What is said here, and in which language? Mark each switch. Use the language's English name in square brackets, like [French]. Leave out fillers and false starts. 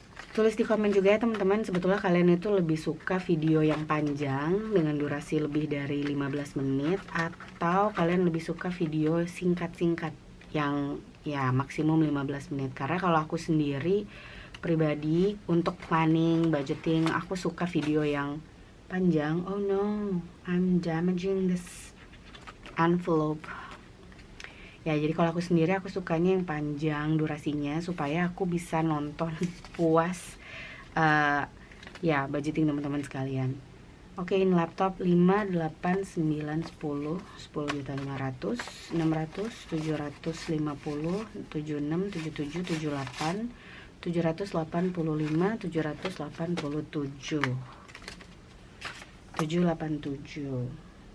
[Indonesian] Tulis di komen juga ya teman-teman, sebetulnya kalian itu lebih suka video yang panjang dengan durasi lebih dari 15 menit atau kalian lebih suka video singkat-singkat yang ya maksimum 15 menit. Karena kalau aku sendiri pribadi untuk planning, budgeting, aku suka video yang panjang. [English] Oh no, I'm damaging this envelope. [Indonesian] Ya, jadi kalau aku sendiri aku sukanya yang panjang durasinya supaya aku bisa nonton puas. Ya, budgeting teman-teman sekalian. Oke, ini laptop 5, 8, 9, 10, 10.500, 600, 750, 76, 77, 78, 785, 787, 787.